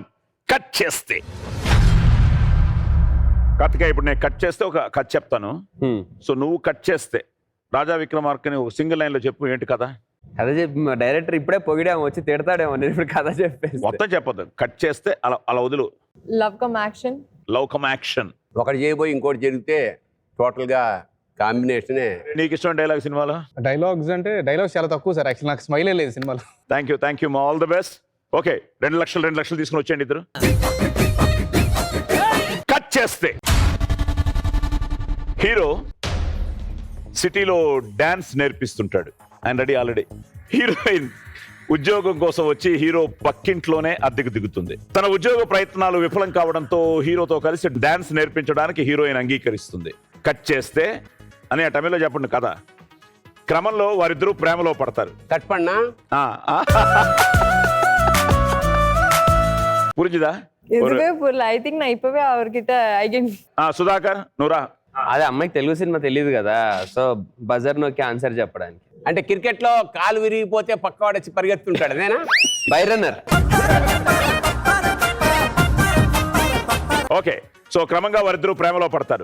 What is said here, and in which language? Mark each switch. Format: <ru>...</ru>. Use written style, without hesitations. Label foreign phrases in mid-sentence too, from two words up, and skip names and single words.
<te>కట్ చేస్తే కార్తికేయ, ఇప్పుడు నేను కట్ చేస్తే ఒక కథ చెప్తాను. సో నువ్వు కట్ చేస్తే రాజా విక్రమార్కని ఒక</te> <en>single line</en> <te>లో చెప్పు. ఏంటి కథ? కథ చెప్పి మా డైరెక్టర్ ఇప్పుడే పొగిడాము, వచ్చి తిడతాడేమో నేను ఇప్పుడు కథ చెప్పేసి. మొత్తం చెప్పొద్దు, కట్ చేస్తే అలా వదులు.</te> <en>Love come action. love come action.</en> <te>ఒకటి చేయబోయి ఇంకోటి జరిగితే టోటల్ గా కాంబినేషనే. నీకు ఇష్టం డైలాగ్ సినిమాలో? డైలాగ్స్ చాలా తక్కువ</te> <en>sir actually,</en> <te>నాకు స్మైలే లేదు సినిమాలో.</te> <en>thank you</en> <te>మా</te> <en>all the best.</en> <te>ఓకే, 2 లక్షలు తీసుకుని వచ్చేయండి ఇద్దరు. కట్ చేస్తే హీరో సిటీలో డాన్స్ నేర్పిస్తుంటాడు. ఆయన</te> <en>ready already.</en> <te>హీరోయిన్ ఉద్యోగం కోసం వచ్చి హీరో పక్కింట్లోనే అద్దెకు దిగుతుంది. తన ఉద్యోగ ప్రయత్నాలు విఫలం కావడంతో హీరోతో కలిసి డాన్స్ నేర్పించడానికి హీరోయిన్ అంగీకరిస్తుంది. కట్ చేస్తే అని ఆ తమిళలో చెప్పండి కథ. క్రమంలో వారిద్దరూ ప్రేమలో పడతారు. కట్ పడినా</te> <ta>புரிஞ்சுதா? இதுவே புரியல.</ta> <en>I think</en> <ta>நான் இப்பவே அவர்கிட்ட</ta> <en>I can.</en> <te>సుధాకర్ నువ్రా. అదే అమ్మాయికి తెలుగు సినిమా తెలియదు కదా, సో బజర్ నొక్కి ఆన్సర్ చెప్పడానికి. అంటే క్రికెట్ లో కాలు విరిగిపోతే పక్కవాడొచ్చి పరిగెత్తుంటాడు అదేనా? బైరన్నర్.</te> <en>okay, so</en> <te>క్రమంగా వారిద్దరూ ప్రేమలో పడతారు.</te>